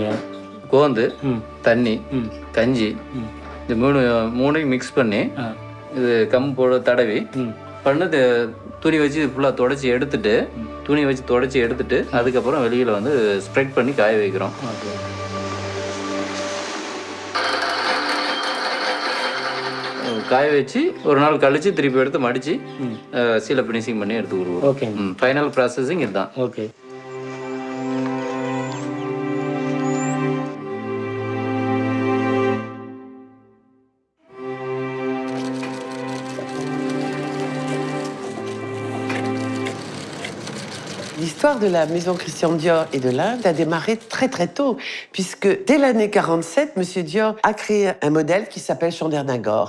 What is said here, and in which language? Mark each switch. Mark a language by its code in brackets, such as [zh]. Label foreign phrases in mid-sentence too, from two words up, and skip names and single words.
[ta] கோந்து, தண்ணி, கஞ்சி, இந்த மூணையும் மிக்ஸ் பண்ணி இது போட தடவி பண்ணது துணி வச்சு ஃபுல்லாக தொடச்சி எடுத்துட்டு, துணி வச்சு தொடச்சி எடுத்துட்டு அதுக்கப்புறம் வெளியில் ஸ்ப்ரெட் பண்ணி காய வைக்கிறோம். காய வச்சு ஒரு நாள் கழிச்சு திருப்பி எடுத்து மடித்து சீலை ஃபினிஷிங் பண்ணி எடுத்து விடுவோம். ஓகே, [en] final processing [ta] இதுதான். ஓகே. [fr] L'histoire de la maison Christian Dior et de l'Inde a démarré très très tôt, puisque dès l'année 47, Monsieur Dior a créé un modèle qui s'appelle Chandernagore.